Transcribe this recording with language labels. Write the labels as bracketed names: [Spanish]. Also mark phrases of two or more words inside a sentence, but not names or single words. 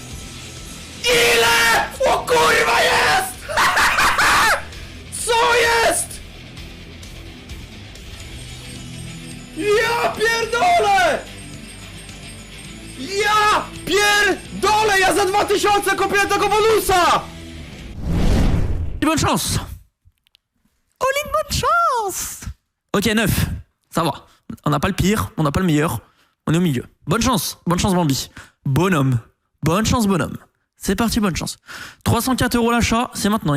[Polish] Ile? O kurwa jest! Co jest? Ja pierdolę! Ja pierdolę! Ja za 2000 kupiłem tego bonusa! [French] Bonne chance. Oh, une bonne chance. Ok, 9. Ça va. On n'a pas le pire, on n'a pas le meilleur. On est au milieu. Bonne chance Bambi. Bonhomme. Bonne chance, bonhomme. C'est parti, bonne chance. 304 € l'achat, c'est maintenant.